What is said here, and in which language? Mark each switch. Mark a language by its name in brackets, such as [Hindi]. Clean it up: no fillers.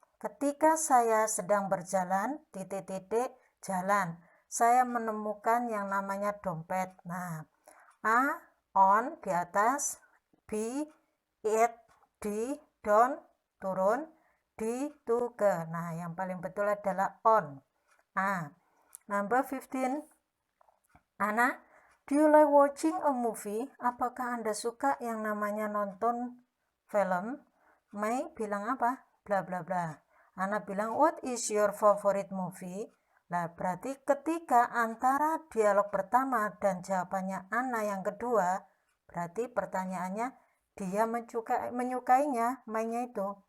[Indonesian] Ketika saya sedang berjalan titik-titik jalan, saya menemukan yang namanya dompet. Nah, A, on, di atas. B, it, di, down, turun. D, to, ke. Nah, yang paling betul adalah on. [English] Number 15. Ana, do you like watching a movie? [Indonesian] Apakah Anda suka yang namanya nonton film? May bilang apa? Bla bla bla. Ana bilang, [English] what is your favorite movie? [Indonesian] Nah, berarti ketika antara dialog pertama dan jawabannya Ana yang kedua, berarti pertanyaannya dia menyukainya, mainnya itu.